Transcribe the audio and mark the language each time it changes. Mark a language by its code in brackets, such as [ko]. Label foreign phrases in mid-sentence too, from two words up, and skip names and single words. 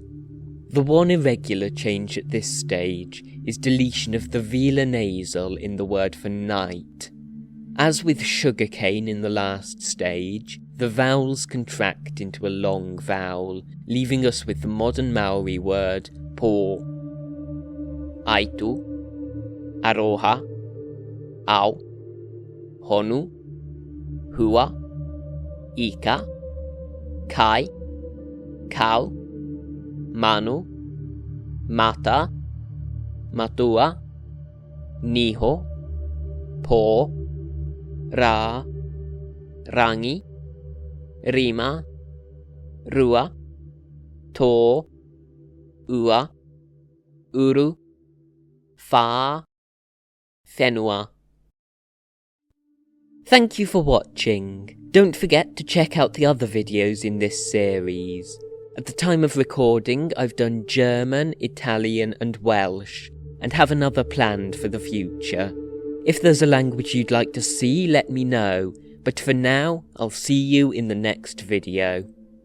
[en] The one irregular change at this stage is deletion of the velar nasal in the word for night. As with sugarcane in the last stage, the vowels contract into a long vowel, leaving us with the modern Maori word po. [mi] Aitu, aroha, au, honu, hua, ika, kai, kau, manu, mata, matua, niho, po, ra, rangi, rima, rua, to, ua, uru, fa, whenua. [en] Thank you for watching. Don't forget to check out the other videos in this series. At the time of recording, I've done German, Italian and Welsh, and have another planned for the future. If there's a language you'd like to see, let me know, but for now, I'll see you in the next video.